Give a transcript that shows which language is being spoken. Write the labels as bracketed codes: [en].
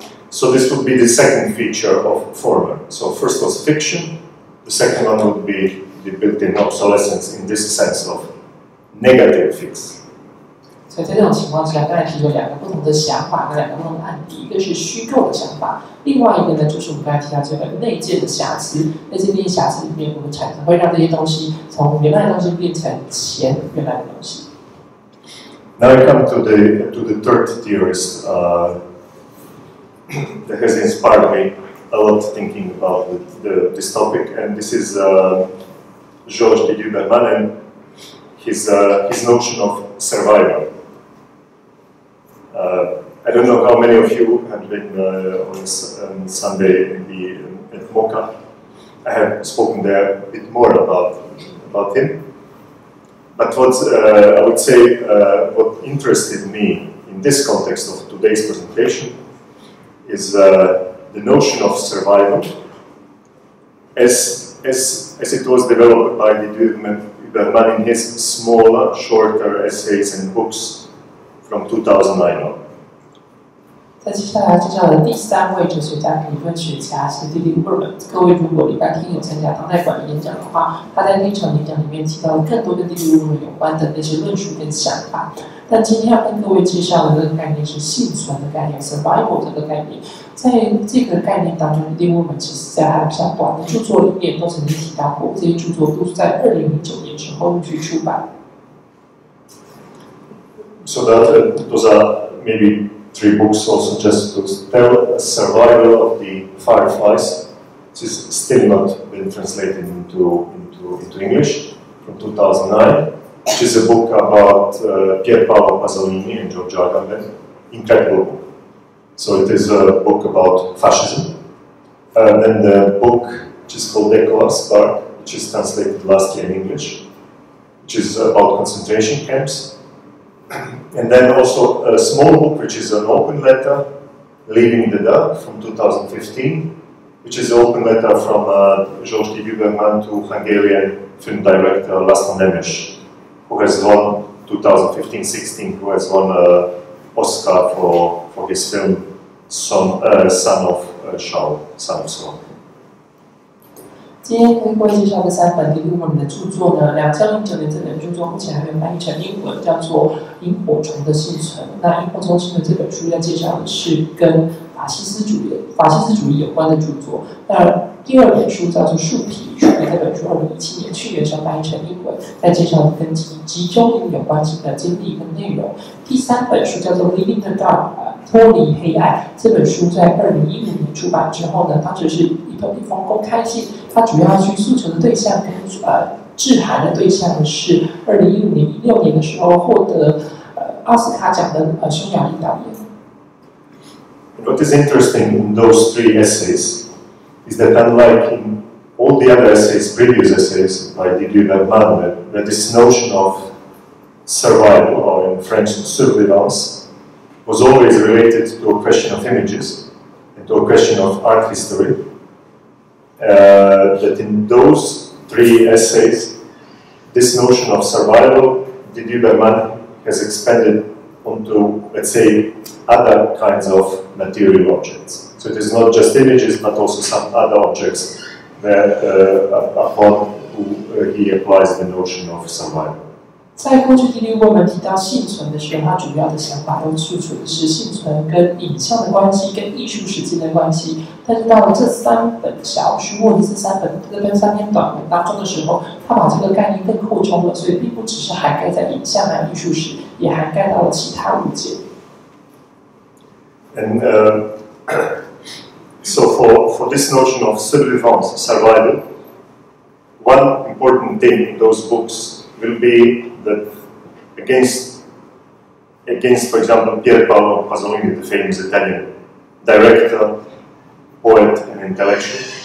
[en] So this would be the second feature of former. So first was fiction. The second one would be the built-in obsolescence in this sense of negative fix. [zh] 所以在这种情况下，刚才提出两个不同的想法跟两个不同的案例，一个是虚构的想法，另外一个呢就是我们刚才提到这个内建的瑕疵。在这些瑕疵里面，我们产生会让这些东西从原来的东西变成前原来的东西。 [en] Now I come to the third theorist that has inspired me a lot thinking about this topic, and this is Georges de Duberman and his notion of survival. I don't know how many of you have been on Sunday at MOCA. I have spoken there a bit more about him. But what I would say, what interested me in this context of today's presentation is the notion of survival as it was developed by the Duberman in his smaller, shorter essays and books from 2009 on. [zh] 在接下来介绍的第三位哲学家、理论学家是 Duberman。各位如果礼拜天有参加当代馆的演讲的话，他在那场演讲里面提到了更多跟 Duberman 有关的那些论述跟想法。但今天要跟各位介绍的这个概念是幸存的概念 （survival） 这个概念。在这个概念当中 ，Duberman 其实在他比较短的著作里面都曾经提到过，这些著作都是在2009年之后陆续出版。 [en] So those are maybe 3 books also just to tell a survival of the fireflies, which is still not been translated into English, from 2009, which is a book about Pier Paolo Pasolini and Giorgio Agamben. Incredible book. So it is a book about fascism. Then the book which is called Decay, which is translated last year in English, which is about concentration camps. And then also a small book, which is an open letter, Leaving the Dark, from 2015, which is an open letter from Georges de Duberman to Hungarian film director Laszlo Nemes, who has won 2015-16, who has won an Oscar for his film Son of Saul. [zh] 今天跟各位介绍的3本 Duberman 的著作呢，2009年这本著作目前还没有翻译成英文，叫做《萤火虫的幸存》。那《萤火虫幸存》这本书要介绍的是跟法西斯主义有关的著作。那第2本书叫做《树皮》，这本书2017年去年的时候翻译成英文，在介绍跟集中营有关系的经历跟内容。第3本书叫做《Leaving the Dark》，脱离黑暗。这本书在2015年出版之后呢，当时是一封公开信。它主要去诉求的对象跟致函的对象是2015年、16年的时候获得奥斯卡奖的匈牙利导演。 [en] What is interesting in those 3 essays is that unlike in all the other essays, previous essays by Duberman, that this notion of survival, or in French survivance, was always related to a question of images and to a question of art history. That in those 3 essays, this notion of survival, Duberman has expanded onto, let's say, other kinds of material objects. So it is not just images, but also some other objects that, upon he applies the notion of survival. [zh] 在过去Duberman提到幸存的时候，他主要的想法都诉求的是幸存跟影像的关系、跟艺术史之间的关系。但是到了这3本小书或者是3篇短文当中的时候，他把这个概念更扩充了，所以并不只是涵盖在影像和艺术史，也涵盖到了其他物件。 [en] And so for this notion of survivance, survival, one important thing in those books will be that against, for example, Pier Paolo Pasolini, the famous Italian director, poet, and intellectual,